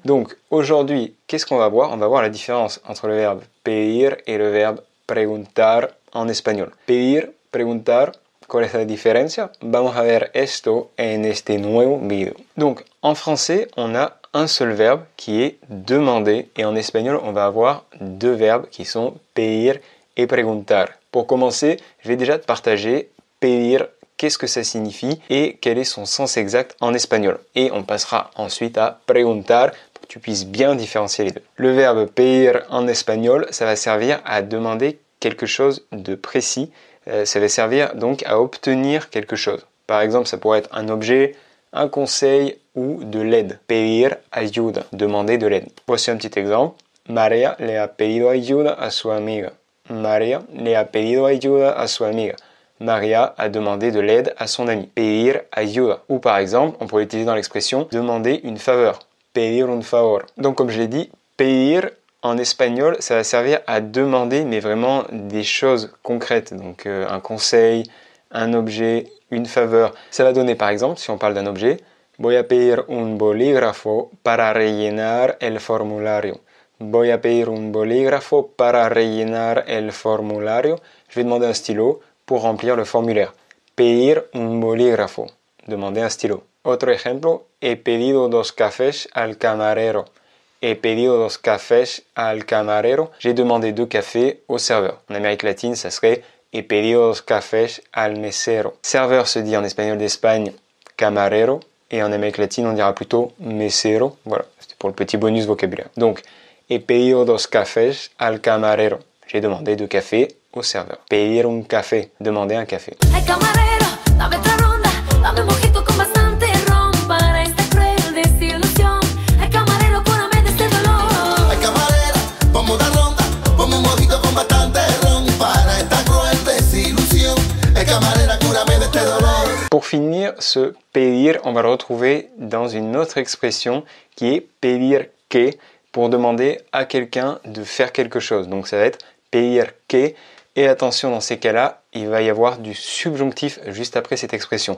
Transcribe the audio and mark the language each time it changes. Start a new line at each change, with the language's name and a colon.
French: Donc, aujourd'hui, qu'est-ce qu'on va voir? On va voir la différence entre le verbe pedir et le verbe preguntar en espagnol.
Spanish: Pedir, preguntar, ¿cuál es la diferencia? Vamos a ver esto en este nuevo video.
French: Donc, en français, on a un seul verbe qui est demander et en espagnol, on va avoir deux verbes qui sont pedir et preguntar. Pour commencer, je vais déjà te partager pedir, qu'est-ce que ça signifie et quel est son sens exact en espagnol. Et on passera ensuite à preguntar pour que tu puisses bien différencier les deux. Le verbe pedir en espagnol, ça va servir à demander quelque chose de précis. Ça va servir donc à obtenir quelque chose. Par exemple, ça pourrait être un objet, un conseil ou de l'aide.
Spanish: Pedir ayuda,
French: demander de l'aide. Voici un petit exemple.
Spanish: María le ha pedido ayuda a su amiga. María le ha pedido ayuda a su amiga.
French: Maria a demandé de l'aide à son ami.
Spanish: Pedir ayuda.
French: Ou par exemple, on pourrait utiliser dans l'expression demander une faveur.
Spanish: Pedir un favor.
French: Donc comme je l'ai dit, pedir en espagnol, ça va servir à demander, mais vraiment des choses concrètes. Donc un conseil, un objet, une faveur. Ça va donner par exemple, si on parle d'un objet,
Spanish: voy a pedir un bolígrafo para rellenar el formulario. Voy a pedir un bolígrafo para rellenar el formulario.
French: Je vais demander un stylo pour remplir le formulaire.
Spanish: Pedir un bolígrafo.
French: Demander un stylo.
Spanish: Otro ejemplo, he pedido 2 cafés al camarero. He pedido 2 cafés al camarero.
French: J'ai demandé 2 cafés au serveur. En Amérique latine, ça serait
Spanish: he pedido 2 cafés al mesero.
French: Serveur se dit en espagnol d'Espagne camarero. Et en Amérique latine, on dira plutôt mesero. Voilà, c'était pour le petit bonus vocabulaire. Donc,
Spanish: he pedido 2 cafés al camarero.
French: J'ai demandé 2 cafés au serveur.
Spanish: Pedir un café.
French: Demander un café.
Spanish: Hey camarero, dame otra ronda. Dame un mojito con bastante ron para esta cruel desilusión. Hey camarero, cúrame de este dolor. Hey camarera, vamos a dar ronda. Ponme un mojito con bastante ron para esta cruel desilusión. Hey camarera, cúrame de este dolor.
French: Pour finir, ce pedir, on va le retrouver dans une autre expression qui est pedir que, pour demander à quelqu'un de faire quelque chose. Donc ça va être pedir que. Et attention, dans ces cas-là, il va y avoir du subjonctif juste après cette expression.